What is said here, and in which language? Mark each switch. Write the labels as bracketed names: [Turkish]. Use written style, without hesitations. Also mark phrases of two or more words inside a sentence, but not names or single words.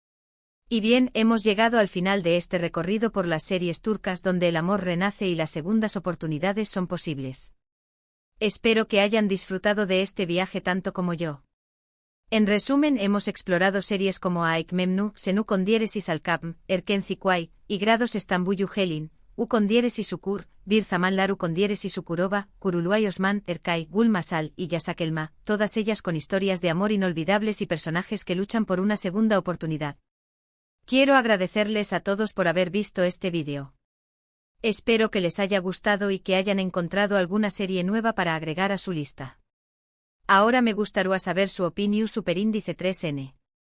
[Spanish] Y bien, hemos llegado al final de este recorrido por las series turcas donde el amor renace y las segundas oportunidades son posibles. Espero que hayan disfrutado de este viaje tanto como yo. En resumen, hemos explorado series como Aik Memnu, Senu con diéresis Alkapm, Erken Zikway, y Grados Estambullu Helin, U con diéresis Ukur, Bir Zaman Laru con diéresis Ukurova, Kuruluay Osman, Erkay, Gul Masal y Yasak Elma, todas ellas con historias de amor inolvidables y personajes que luchan por una segunda oportunidad. Quiero agradecerles a todos por haber visto este vídeo. Espero que les haya gustado y que hayan encontrado alguna serie nueva para agregar a su lista. Ahora me gustaría saber su opinión superíndice 3N.